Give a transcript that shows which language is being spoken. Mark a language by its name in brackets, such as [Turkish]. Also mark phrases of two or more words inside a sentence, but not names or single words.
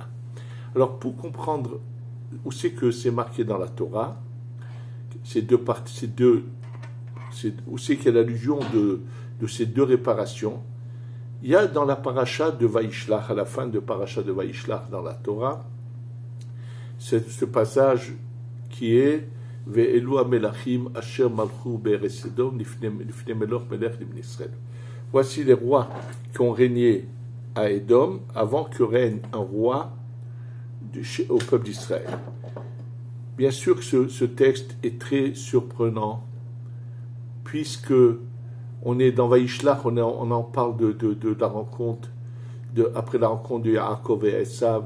[French] Alors pour comprendre où c'est que c'est marqué dans la Torah, où c'est qu'il y a l'allusion de ces deux réparations, il y a dans la paracha de Vaishlach, à la fin de paracha de Vaishlach dans la Torah, ce passage qui est [Hebrew] ואלה המלכים אשר מלכו בארץ אדום לפני מלך מלך לבני ישראל. [French] Voici les rois qui ont régné à Édom avant que règne un roi au peuple d'Israël. Bien sûr que ce texte est très surprenant, puisque on est dans Vaïshlach, on en parle de la rencontre, après la rencontre de Yaakov et Esav.